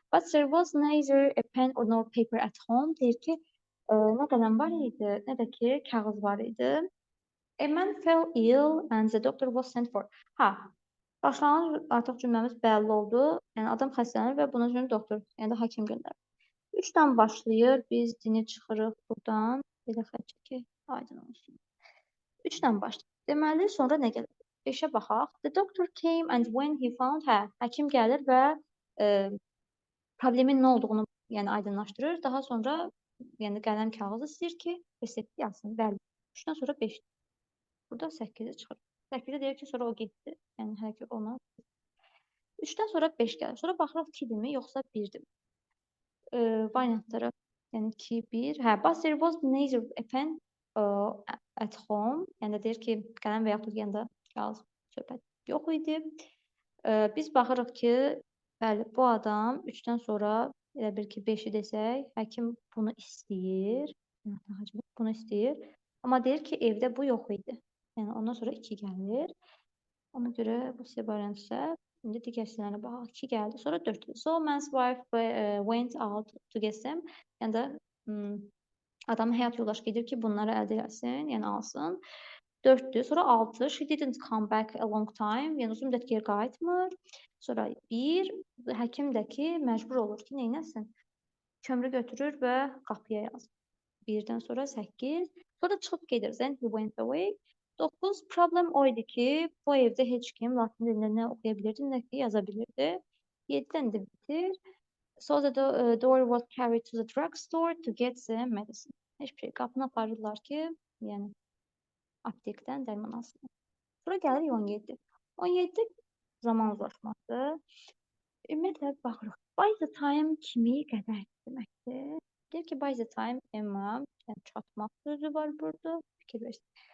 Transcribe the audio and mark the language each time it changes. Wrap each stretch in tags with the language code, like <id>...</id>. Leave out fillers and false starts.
<en>But there was neither a pen or no paper at home.</en> <az>Deyir ki, nə qələm var idi, nə də ki, kağız var idi.</az> <en>A man fell ill and the doctor was sent for.</en> <az>Başlanğıc artıq cümləmiz bəlli oldu. Yəni adam xəstələnir və bunun üçün doktor, yəni də həkim göndərir. 3-dən başlayır. Biz dini çıxırıq buradan. Belə xətt çəkək, aydın olsun. 3-dən başlayır. Deməli, sonra nə gəlir? 5-ə baxaq.</az> <en>The doctor came and when he found her.</en> <az>Həkim gəlir və problemin nə olduğunu yəni aydınlaşdırır. Daha sonra yəni qələm kağızı istəyir ki, resepti yazsın. Bəli. 3-dən sonra 5. Burada 8-ə çıxır. 8-də deyir ki, sonra o getdi. Yəni hələ ki ona. 3-dən sonra 5 gəlir. Sonra baxırıq 2-dirmi, yoxsa 1-dirmi? Variantlara, yəni 2, 1.</az> <en>But there was neither a pen at home.</en> <az>Yəni də deyir ki, qələm və yaxud yəni də kağız söhbət yox idi. Biz baxırıq ki, bəli, bu adam 3-dən sonra elə bir ki, 5-i desək, həkim bunu istəyir. Bunu istəyir. Amma deyir ki, evdə bu yox idi. Yəni ondan sonra 2 gəlir. Ona görə bu C variantı. İndi digər hissələrə baxaq. 2 gəldi, sonra 4.</az> <en>So man's wife went out to get them.</en> <az>Yəni də adamın həyat yoldaşı gedir ki, bunları əldə etsin, yəni alsın. 4-dür. Sonra 6.</az> <en>She didn't come back a long time.</en> <az>Yəni uzun müddət geri qayıtmır. Sonra 1. Həkim də ki, məcbur olur ki, nə etsin? Kömrü götürür və qapıya yazır. 1-dən sonra 8. Sonra çıxıb gedir.</az> <en>Then he went away.</en> <az>9. Problem o idi ki, bu evdə heç kim latin dilində nə oxuya bilirdi, nə ki yaza bilirdi. 7-dən də bitir.</az> <en>So the door was carried to the drugstore to get the medicine.</en> <az>Heç bir şey. Qapını aparırlar ki, yəni aptekdən dərman alsın. Sonra gəlir 17. 17 zaman uzlaşması. Ümumiyyətlə baxırıq. By the time kimi qədər deməkdir. Deyir ki, by the time Emma, yəni çatmaq sözü var burada. Fikir versin.</az>